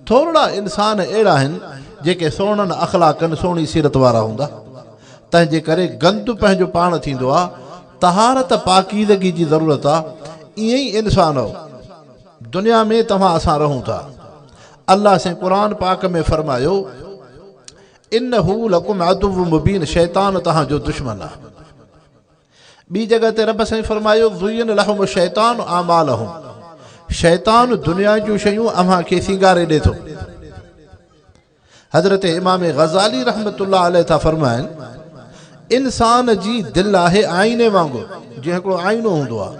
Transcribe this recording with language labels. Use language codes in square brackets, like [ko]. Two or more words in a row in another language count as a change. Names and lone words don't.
[sd] थोरा इंसान अहिड़ा आहिनि जेके सोणनि अख़लाक़नि सोणी सीरत वारा हूंदा। तंहिंजे करे गंद पंहिंजो पाण थींदो आहे, तहारत पाकीज़गी जी ज़रूरत आहे। ईअं ई इंसान दुनिया में तव्हां असां रहूं था। अल्लाह से क़ुर पाक में फरमायो, [ar] إنه لكم عدو مبين, [sd] शैतान तव्हांजो दुश्मन आहे। ॿी जगह ते रब साईं फरमायो, [ar] زين لهم الشيطان أعمالهم, [sd] शैतान दुनिया जूं शयूं अव्हां खे सिंगारे ॾे थो। हज़रत इमाम ग़ज़ाली [ar] رحمة الله عليه [sd] था फरमाइनि, इंसान जी दिलि आहे आईने वांगुरु, जीअं हिकिड़ो आईनो हूंदो आहे।